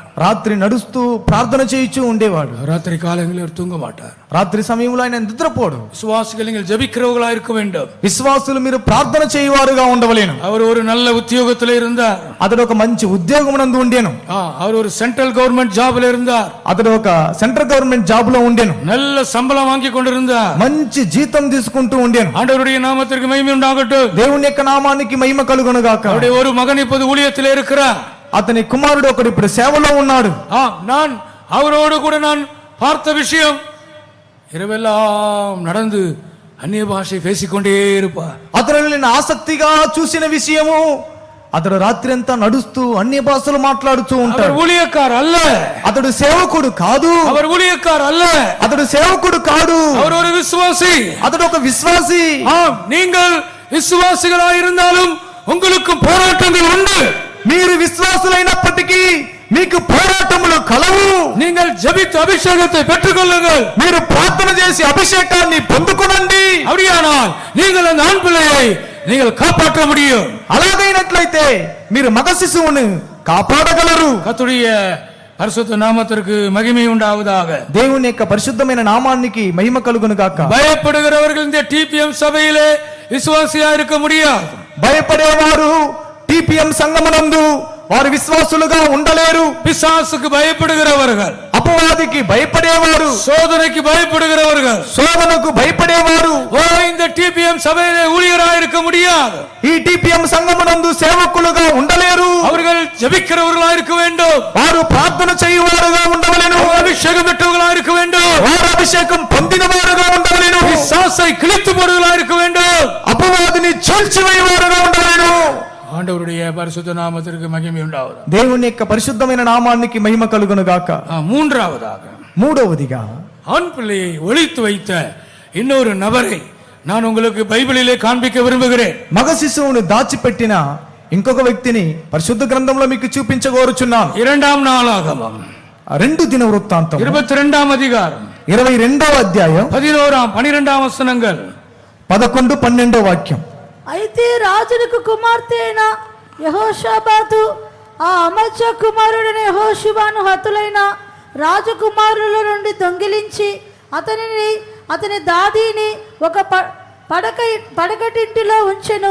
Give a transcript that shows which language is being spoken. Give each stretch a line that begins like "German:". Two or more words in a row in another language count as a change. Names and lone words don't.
Telugu: రాత్రి నడుస్తూ ప్రార్థన చేయించు ఉండేవాడు.
Tamil: ராத்திரி காலங்களில் அவர் தூங்க மாட்டார்.
Telugu: రాత్రి సమయంలో ఆయన నిద్రపోడు.
Tamil: விசுவாசிகள் நீங்கள் ஜெபிக்கிறவர்களா இருக்க வேண்டும்.
Telugu: విశ్వాసులు మీరు ప్రార్థన చేయువారుగా ఉండవలేను.
Tamil: அவர் ஒரு நல்ல உத்தியோகத்தில் இருந்தார்.
Telugu: అతడు ఒక మంచి ఉద్యోగమునందు ఉండేను.
Tamil: அவர் ஒரு
English: central government job
Tamil: இருந்தார்.
Telugu: అతడు ఒక
English: central government job
Telugu: లో ఉండేను.
Tamil: நல்ல சம்பளம் வாங்கி கொண்டிருந்தார்.
Telugu: మంచి జీతం తీసుకుంటూ ఉండేను.
Tamil: ஆண்டவருடைய நாமத்திற்கு மகிமை உண்டாகட்டும்.
Telugu: దేవుని యొక్క నామానికి మహిమ కలుగును గాక.
Tamil: அவருடைய ஒரு மகன் இப்போது ஊழியத்தில் இருக்கிறார்.
Telugu: అతని కుమారుడు ఒకడు ఇప్పుడు సేవలో ఉన్నాడు.
Tamil: நான் அவரோடு கூட நான் பார்த்த விஷயம், இரவெல்லாம் நடந்து அந்நிய பாஷை பேசிக்கொண்டே இருப்பார்.
Telugu: అతను నేను ఆసక్తిగా చూసిన విషయము, అతడు రాత్రి అంతా నడుస్తూ అన్ని భాషలు మాట్లాడుతూ
Tamil: அவர்
Telugu: ఉంటాడు.
Tamil: ஊழியக்கார் அல்ல,
Telugu: అతడు సేవకుడు కాదు.
Tamil: அவர் ஊழியக்கார் அல்ல,
Telugu: అతడు సేవకుడు కాదు.
Tamil: அவர் ஒரு விசுவாசி.
Telugu: అతడు ఒక విశ్వాసి.
Tamil: நீங்கள் விசுவாசிகளாக இருந்தாலும் உங்களுக்கும் போராட்டங்கள் உண்டு.
Telugu: మీరు విశ్వాసులైనప్పటికీ మీకు పోరాటములు కలవు.
Tamil: நீங்கள் ஜெபித்து அபிஷேகத்தை பெற்றுக்கொள்ளுங்கள்.
Telugu: మీరు ప్రార్థన చేసి అభిషేకాన్ని పొందుకోనండి.
Tamil: அப்படியானால் நீங்கள் அந்த ஆண் பிள்ளையை நீங்கள் காப்பாற்ற முடியும்.
Telugu: అలాగైనట్లయితే మీరు మగ శిశువును కాపాడగలరు.
Tamil: கர்த்தருடைய பரிசுத்த நாமத்திற்கு மகிமை உண்டாவதாக.
Telugu: దేవుని యొక్క పరిశుద్ధమైన నామానికి మహిమ కలుగును గాక.
Tamil: பயப்படுகிறவர்கள் இந்த டிபிஎம் சபையிலே விசுவாசியா இருக்க முடியாது.
Telugu: భయపడేవారు టిపిఎం సంఘమునందు వారు విశ్వాసులుగా ఉండలేరు.
Tamil: பிசாசுக்கு பயப்படுகிறவர்கள்,
Telugu: అపవాదికి భయపడేవారు,
Tamil: சோதனைக்கு பயப்படுகிறவர்கள்
Telugu: శోధనకు భయపడేవారు
Tamil: இந்த டிபிஎம் சபையிலே ஊழியராக இருக்க முடியாது.
Telugu: ఈ టిపిఎం సంఘమునందు సేవకులుగా ఉండలేరు.
Tamil: அவர்கள் ஜெபிக்கிறவர்களாக இருக்க வேண்டும்.
Telugu: వారు ప్రార్థన చేయువారుగా ఉండవలెను.
Tamil: அபிஷேகம் பெற்றவர்களாக இருக்க வேண்டும்.
Telugu: వారు అభిషేకం పొందిన వారుగా ఉండవలెను.
Tamil: பிசாசை கிழித்து போடுவர்களாக இருக்க வேண்டும்.
Telugu: అపవాదిని చీల్చివేయువారుగా ఉండవలెను.
Tamil: ஆண்டவருடைய பரிசுத்த நாமத்திற்கு மகிமை உண்டாவதாக.
Telugu: దేవుని యొక్క పరిశుద్ధమైన నామానికి మహిమ కలుగును గాక.
Tamil: மூன்றாவதாக,
Telugu: మూడవదిగా
Tamil: ஆண் பிள்ளையை ஒளித்து வைத்த இன்னொரு நபரை நான் உங்களுக்கு பைபிளிலே காண்பிக்க விரும்புகிறேன்.
Telugu: మగ శిశువును దాచిపెట్టిన ఇంకొక వ్యక్తిని పరిశుద్ధ గ్రంథంలో మీకు చూపించగోరుచున్నాను.
Tamil: 2 நாளாகமம்
Telugu: 2 దిన వృత్తాంతం
Tamil: 22 அதிகாரம்
Telugu: 22వ అధ్యాయం
Tamil: 11 12 వచనங்கள்
Telugu: 11 12 వాక్యం. అయితే రాజునకు కుమార్తె అయిన యెహోషాబాతు ఆ అమజ్య కుమారుడైన యెహోషువాను హతులైన రాజకుమారుల నుండి దొంగిలించి అతని దాదీని ఒక పడకటింటిలో ఉంచెను.